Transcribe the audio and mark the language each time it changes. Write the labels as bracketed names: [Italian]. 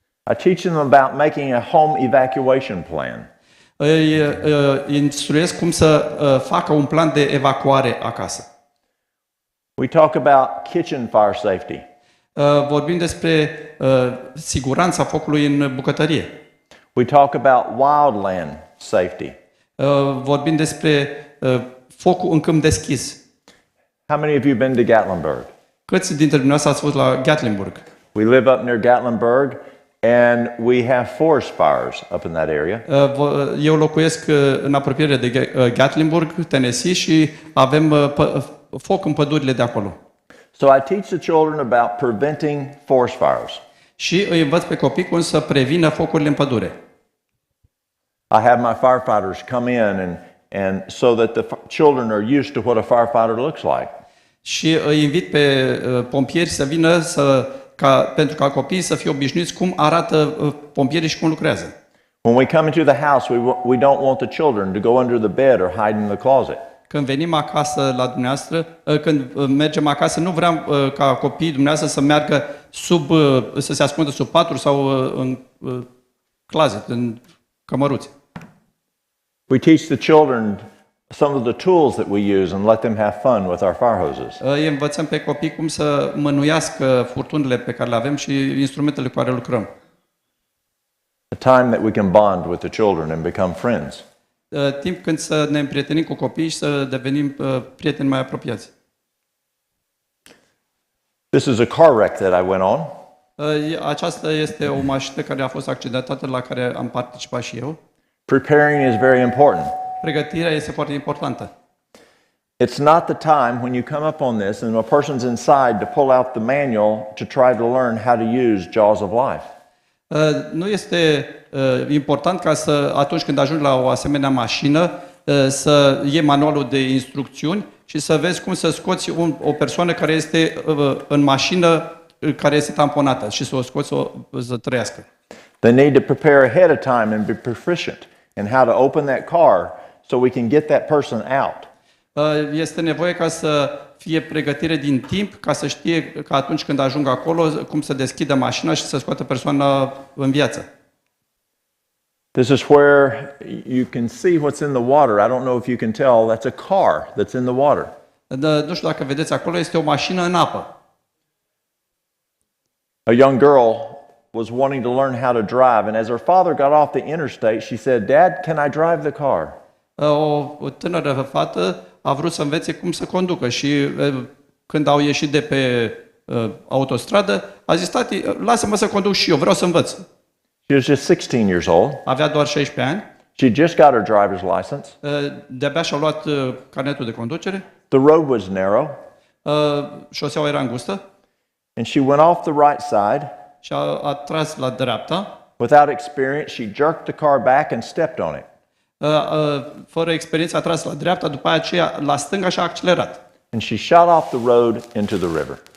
[English] I teach them about making a home evacuation plan. [Romanian] Îi instruiesc cum să facă un plan de evacuare acasă. [English] We talk about kitchen fire safety. [Romanian] Vorbim despre siguranța focului în bucătărie. [English] We talk about wildland safety. [Romanian] Vorbim despre focul în câmp deschis. [English] How many of you been to Gatlinburg? [Romanian] Câți dintre dumneavoastră ați fost la Gatlinburg? [English] We live up near Gatlinburg, and we have forest fires up in that area. [Romanian] Eu locuiesc în apropiere de Gatlinburg, Tennessee, și avem foc în pădurile de acolo. [English] So I teach the children about preventing forest fires. [Romanian] Și îi învăț pe copii cum să prevină focurile în pădure. [English] I have my firefighters come in and so that the children are used to what a firefighter looks like. [Romanian] Și îi invit pe pompieri să vină pentru ca copiii să fie obișnuiți cum arată pompierii și cum lucrează. [English] When we come into the house, we don't want the children to go under the bed or hide in the closet. [Romanian] Când venim acasă la dumneavoastră, când mergem acasă, nu vreau ca copiii dumneavoastră să meargă să se ascundă sub patru sau în closet, în cămăruțe. [English] We teach the children some of the tools that we use and let them have fun with our fire hoses. [Romanian] Îi învățăm pe copii cum să mânuiască furtunile pe care le avem și instrumentele cu care lucrăm. [English] A time that we can bond with the children and become friends. [Romanian] Timp când să ne împrietenim cu copiii și să devenim prieteni mai apropiați. [English] This is a car wreck that I went on. [Romanian] Aceasta este o mașină care a fost accidentată, la care am participat și eu. [English] Preparing is very important. [Romanian] Pregătirea este foarte importantă. [English] It's not the time when you come up on this and a person's inside to pull out the manual to try to learn how to use jaws of life. [Romanian] Nu este important ca atunci când ajungi la o asemenea mașină să iei manualul de instrucțiuni și să vezi cum să scoți o persoană care este în mașină care este tamponată și să o scoți să trăiască. [English] They need to prepare ahead of time and be proficient in how to open that car so we can get that person out. [Romanian] Este nevoie ca să fie pregătire din timp, ca să știe că atunci când ajung acolo cum să deschidă mașina și să scoată persoana în viață. [English] This is where you can see what's in the water. I don't know if you can tell, that's a car that's in the water. [Romanian] Nu știu dacă vedeți acolo, este o mașină în apă. [English] A young girl was wanting to learn how to drive, and as her father got off the interstate, she said, "Dad, can I drive the car?" [Romanian] O tânără fată a vrut să învețe cum să conducă și când au ieșit de pe autostradă, a zis: "Tati, lasă-mă să conduc și eu, vreau să învăț." [English] She was just 16 years old. [Romanian] Avea doar 16 ani. [English] She just got her driver's license. [Romanian] De-abia și-a luat carnetul de conducere. [English] The road was narrow. [Romanian] Șoseaua era îngustă. [English] And she went off the right side. [Romanian] Și a tras la dreapta. [English] Without experience, she jerked the car back and stepped on it. [Romanian] Fără experiență a tras la dreapta, după aceea la stânga și a accelerat. [English] And she shot off the road into the river.